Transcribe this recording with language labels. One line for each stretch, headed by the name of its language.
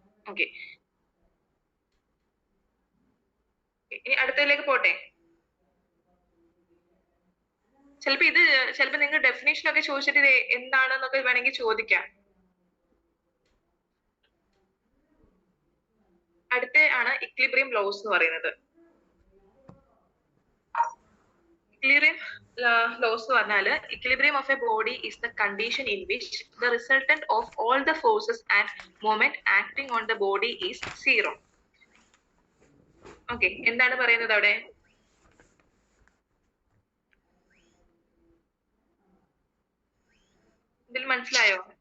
Malayalam: Okay, ഇനി അടുത്തതിലേക്ക് പോട്ടെ. ചിലപ്പോ നിങ്ങൾ ഡെഫിനേഷൻ ഒക്കെ ചോദിച്ചിട്ട് ഇത് എന്താണെന്നൊക്കെ വേണമെങ്കിൽ ചോദിക്കാം. അടുത്ത ആണ് ഇക്വിലിബ്രിയം ലോസ് എന്ന് പറയുന്നത്. ഇക്വിലിബ്രിയം ലോസ് എന്ന് പറഞ്ഞാല്
English: equilibrium of a body is the condition in which the resultant of all the forces and moment acting on the body is zero.
Malayalam: Okay, എന്താണ് പറയുന്നത് അവിടെ? ഇതിൽ മനസ്സിലായോ?